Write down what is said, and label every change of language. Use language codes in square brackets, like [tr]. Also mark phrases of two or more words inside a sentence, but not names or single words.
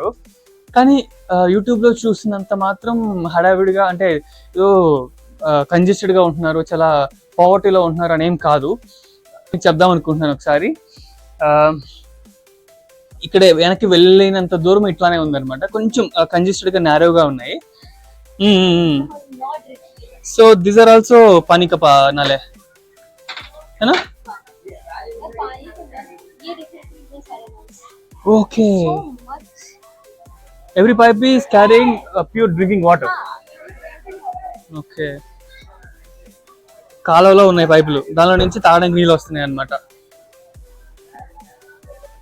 [te] కానీ యూట్యూబ్ లో చూసినంత మాత్రం హడావిడిగా, అంటే ఏదో కంజెస్టెడ్ గా ఉంటున్నారు, చాలా పావర్టీలో ఉంటున్నారు అనేం కాదు. చెప్దాం అనుకుంటున్నాను. ఒకసారి ఇక్కడ వెనక్కి వెళ్ళలేనంత దూరం ఇట్లానే ఉందన్నమాట. కొంచెం కంజెస్టెడ్ గా నారోగా ఉన్నాయి. [en] So these are also [hi] पानी का नाले है ना? [en] Okay. Every pipe is carrying pure drinking water. Okay. [te] కాలువలో ఉన్నాయి పైపులు, దానిలో నుంచి తాగడానికి నీళ్ళు వస్తున్నాయి అన్నమాట.